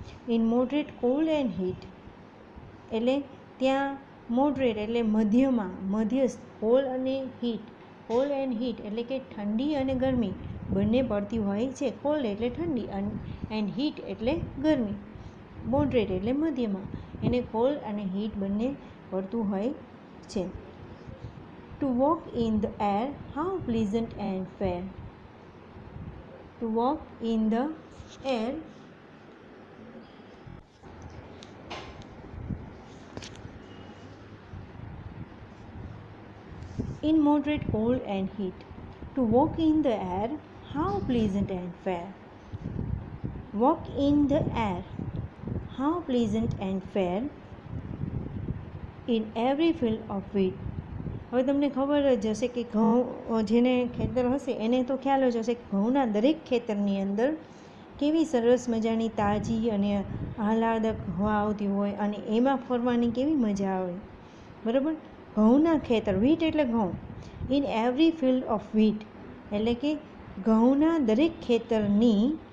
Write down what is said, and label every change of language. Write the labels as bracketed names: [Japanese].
[English] in moderate cold and heat, [Gujarati] એટલે ત્યાં moderate એટલે મધ્યમાં, મધ્યસ્થ, કોલ્ડ અને હીટ, કોલ્ડ એન્ડ હીટ એટલે કે ઠંડી અને ગરમી બંને પડતી હોય છે. કોલ્ડ એટલે ઠંડી એન્ડ હીટ એટલે ગરમી. મોડરેટ એટલે મધ્યમાં, એને કોલ્ડ અને હીટ બંને પડતું હોય છે. [English] To walk in the air, how pleasant and fair. To walk in the air, in moderate cold and heat. To walk in the air, how pleasant and fair. Walk in the air, how pleasant and fair, in every field of wheat. [Gujarati] હવે તમને ખબર જ હશે કે ઘઉં, જેને ખેતર હશે એને તો ખ્યાલ જ હશે કે ઘઉંના દરેક ખેતરની અંદર કેવી સરસ મજાની તાજી અને આહલાદક હવા આવતી હોય અને એમાં ફરવાની કેવી મજા આવે, બરાબર. ઘઉંના ખેતર, વીટ એટલે ઘઉં. [English] in every field of wheat [Gujarati] એટલે કે ઘઉંના દરેક ખેતરની.